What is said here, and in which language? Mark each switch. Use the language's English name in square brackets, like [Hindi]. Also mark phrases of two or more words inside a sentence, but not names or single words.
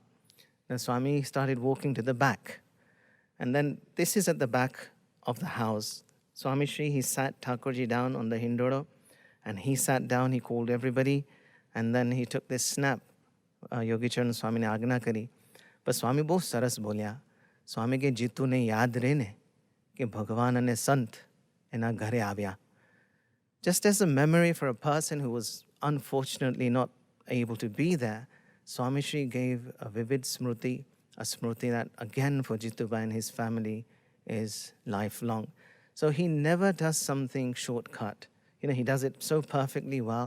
[English] Then Swami started walking to the back. And then this is at the back of the house. Swami Shri, he sat Thakurji down on the Hindoro. And he sat down, he called everybody. And then he took this snap. [Gujarati] યોગી ચરણ સ્વામી ને આજ્ઞા કરી. But સ્વામી બહુ સરસ બોલ્યા. સ્વામી કે જીતુ ને યાદ રહે ને કે ભગવાન ને સંત એના ઘરે આવ્યા. [English] Just as a memory for a person who was unfortunately not able to be there, Swami Shri gave a vivid smruti, a smruti that again for Jitubai and his family is lifelong. So he never does something shortcut. He does it so perfectly well.